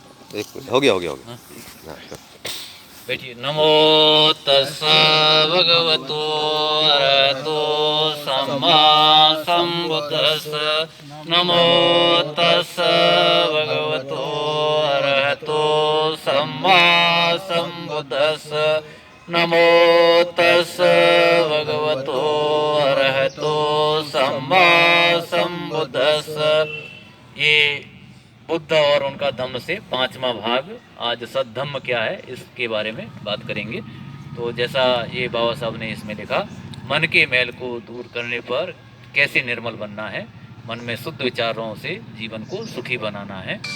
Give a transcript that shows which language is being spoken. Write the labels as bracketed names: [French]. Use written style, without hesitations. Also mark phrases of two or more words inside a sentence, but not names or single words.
[Hindi] एक मिनट, हो गया हो गया हो गया। हाँ, बैठिए। [Pali] नमो तस्स भगवतो अरहतो सम्मा सम्बुद्दस्स। नमो तस्स भगवतो अरहतो सम्मा सम्बुद्दस्स। नमो तस्स भगवतो अरहतो सम्मा सम्बुद्दस्स। [Hindi] ये बुद्ध और उनका धम्म से पांचवा भाग, आज सद्धम्म क्या है इसके बारे में बात करेंगे। तो जैसा ये बाबा साहब ने इसमें लिखा, मन के मैल को दूर करने पर कैसे निर्मल बनना है, मन में शुद्ध विचारों से जीवन को सुखी बनाना है।